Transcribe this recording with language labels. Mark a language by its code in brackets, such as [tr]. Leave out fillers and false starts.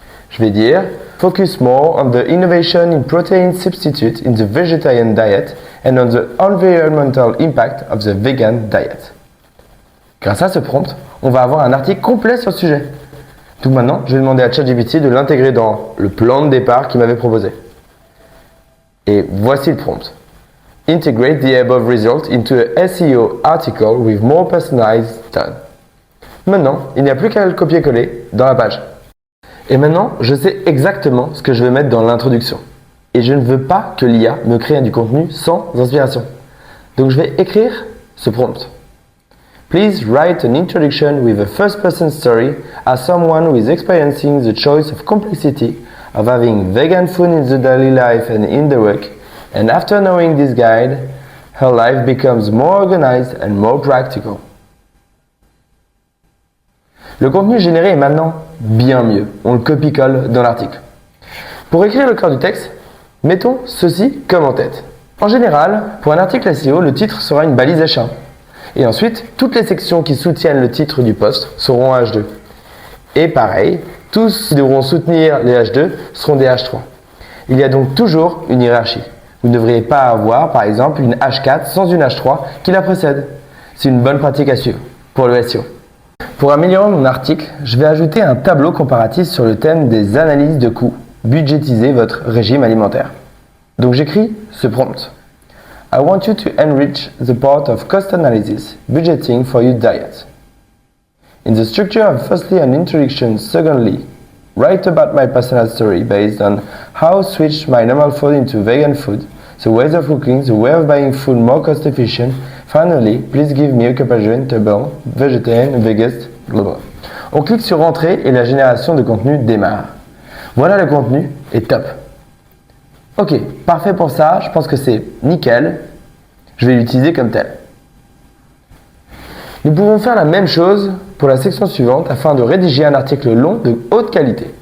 [fr] Je vais dire [en] Focus more on the innovation in protein substitute in the vegetarian diet and on the environmental impact of the vegan diet. [fr] Grâce à ce prompt, on va avoir un article complet sur le sujet. Donc maintenant, je vais demander à ChatGPT de l'intégrer dans le plan de départ qu'il m'avait proposé. Et voici le prompt. [en] Integrate the above result into a SEO article with more personalized tone. [fr] Maintenant, il n'y a plus qu'à le copier-coller dans la page. Et maintenant, je sais exactement ce que je vais mettre dans l'introduction. Et je ne veux pas que l'IA me crée du contenu sans inspiration. Donc je vais écrire ce prompt. [en] Please write an introduction with a first-person story as someone who is experiencing the choice of complexity of having vegan food in the daily life and in the work, and after knowing this guide, her life becomes more organized and more practical. [fr] Le contenu généré est maintenant bien mieux. On le copie-colle dans l'article. Pour écrire le cœur du texte, mettons ceci comme en tête. En général, pour un article SEO, le titre sera une balise H1. Et ensuite, toutes les sections qui soutiennent le titre du post seront en H2. Et pareil, tous qui devront soutenir les H2 seront des H3. Il y a donc toujours une hiérarchie. Vous ne devriez pas avoir, par exemple, une H4 sans une H3 qui la précède. C'est une bonne pratique à suivre pour le SEO. Pour améliorer mon article, je vais ajouter un tableau comparatif sur le thème des analyses de coûts. Budgétiser votre régime alimentaire. Donc j'écris ce prompt. [en] I want you to enrich the part of cost analysis, budgeting for your diet. In the structure of firstly an introduction, secondly, write about my personal story based on how I switched my normal food into vegan food, the ways of cooking, the way of buying food more cost efficient. Finally, please give me a comparison table, vegetarian, vegan, blablabla. [fr] On clique sur Entrée et la génération de contenu démarre. Voilà, le contenu est top. Ok, parfait pour ça, je pense que c'est nickel. Je vais l'utiliser comme tel. Nous pouvons faire la même chose pour la section suivante afin de rédiger un article long de haute qualité.